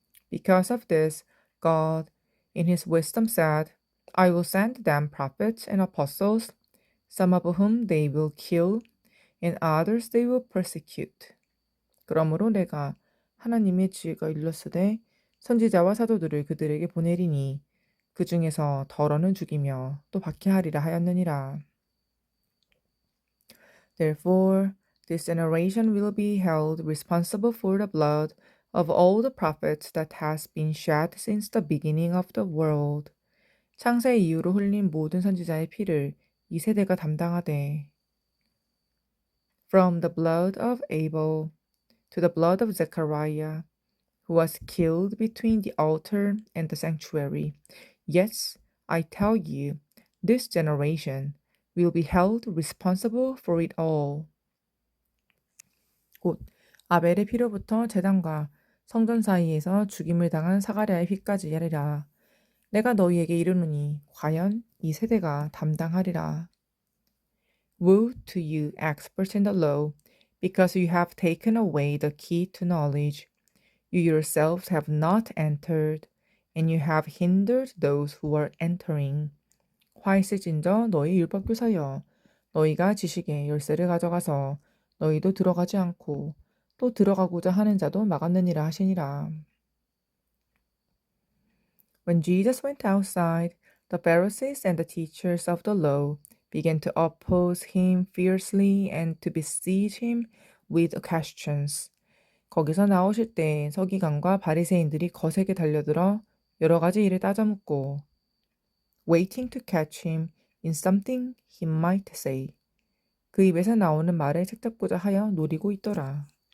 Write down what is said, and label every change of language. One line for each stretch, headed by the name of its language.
English: Because of this, God, in his wisdom said, I will send them prophets and apostles, some of whom they will kill, and others they will persecute.
Korean: 그러므로 내가 하나님의 지혜가 일렀으되 선지자와 사도들을 그들에게 보내리니 그 중에서 덜어는 죽이며 또 박해하리라 하였느니라.
English: Therefore, this generation will be held responsible for the blood of all the prophets that has been shed since the beginning of the world.
Korean: 창세 이후로 흘린 모든 선지자의 피를 이 세대가 담당하되.
English: From the blood of Abel to the blood of Zechariah, who was killed between the altar and the sanctuary. Yes, I tell you, this generation will be held responsible for it all.
Korean: 곧 아벨의 피로부터 제단과 성전 사이에서 죽임을 당한 사가랴의 피까지 하리라. 내가 너희에게 이르노니 과연 이 세대가 담당하리라.
English: Woe to you, experts in the law, because you have taken away the key to knowledge. You yourselves have not entered, and you have hindered those who are entering.
Korean: 화 있을진저 너희 율법교사여, 너희가 지식의 열쇠를 가져가서 너희도 들어가지 않고 또 들어가고자 하는 자도 막았느니라 하시니라.
English: When Jesus went outside, the Pharisees and the teachers of the law began to oppose him fiercely and to besiege him with questions.
Korean: 거기서 나오실 때 서기관과 바리새인들이 거세게 달려들어 여러 가지 일을 따져묻고
English: waiting to catch him in something he might say.
Korean: 그 입에서 나오는 말을 책잡고자 하여 노리고 있더라.